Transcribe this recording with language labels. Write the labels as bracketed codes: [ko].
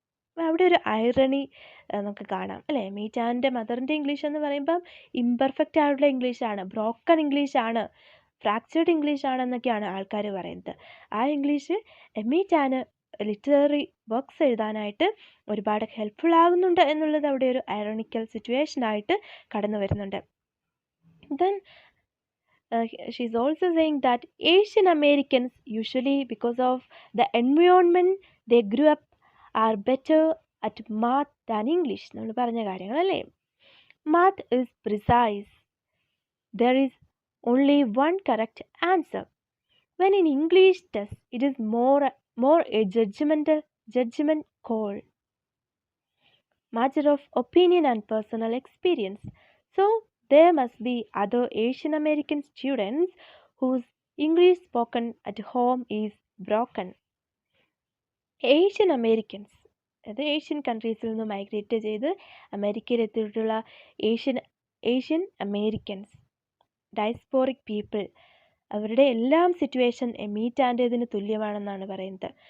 [ml] അപ്പോൾ അവിടെ ഒരു ഐറണി നമുക്ക് കാണാം അല്ലേ. എമീറ്റാൻ്റെ മദറിൻ്റെ ഇംഗ്ലീഷ് എന്ന് പറയുമ്പം ഇംപെർഫെക്റ്റ് ആയിട്ടുള്ള ഇംഗ്ലീഷാണ്, ബ്രോക്കൺ ഇംഗ്ലീഷാണ്, ഫ്രാക്ചേർഡ് ഇംഗ്ലീഷ് ആണെന്നൊക്കെയാണ് ആൾക്കാർ പറയുന്നത്. ആ ഇംഗ്ലീഷ് എമീറ്റാന് ലിറ്റററി വർക്ക്സ് എഴുതാനായിട്ട് ഒരുപാട് ഹെൽപ്ഫുൾ ആകുന്നുണ്ട് എന്നുള്ളത് അവിടെ ഒരു ഐറോണിക്കൽ സിറ്റുവേഷൻ ആയിട്ട് കടന്നു വരുന്നുണ്ട്. [en] Then she's also saying that Asian Americans usually, because of the environment they grew up, are better at math than English. [ml] നമ്മൾ പറഞ്ഞ കാര്യങ്ങളല്ലേ. [en] Math is precise. There is only one correct answer. When in English test, it is more a judgment call, matter of opinion and personal experience. So there must be other Asian American students whose English spoken at home is broken. [ml] Asian Americans, അത് Asian കൺട്രീസിൽ നിന്ന് migrate ചെയ്ത് അമേരിക്കയിൽ എത്തിയിട്ടുള്ള Asian Americans, diasporic people, അവരുടെ എല്ലാം situation എമീറ്റാൻ്റേതിന് തുല്യമാണെന്നാണ് പറയുന്നത്.